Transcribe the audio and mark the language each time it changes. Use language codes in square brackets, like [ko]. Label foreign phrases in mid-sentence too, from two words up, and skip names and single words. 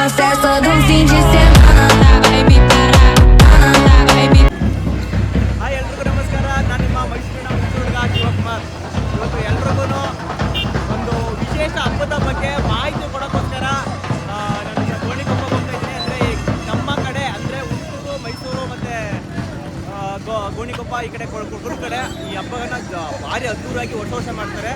[pt] festa do fim de semana vai me parar, vai me. [kn] ಹಾಯ್ ಎಲ್ರಿಗೂ ನಮಸ್ಕಾರ. ನಾನು ನಿಮ್ಮ ಮೈಸೂರಿನ ಹುಡುಗ ಶಿವಕುಮಾರ್. ಇವತ್ತು ಎಲ್ರಿಗೂ ಒಂದು ವಿಶೇಷ ಹಬ್ಬದ ಬಗ್ಗೆ ಮಾಹಿತಿ ಕೊಡೋಕ್ಕೋಸ್ಕರ ನನಗೆ ಗೋಣಿಕೊಪ್ಪ ಹೋಗ್ತಾ ಇದ್ದೀನಿ. ಅಂದರೆ ನಮ್ಮ ಕಡೆ ಅಂದರೆ ಹುಟ್ಟೂರು, ಮೈಸೂರು ಮತ್ತು ಗೋಣಿಕೊಪ್ಪ ಈ ಕಡೆ ಕುರುಡು ಕಡೆ ಈ ಹಬ್ಬವನ್ನು ಭಾರಿ ಅದ್ದೂರಾಗಿ ವರ್ಷ ಮಾಡ್ತಾರೆ.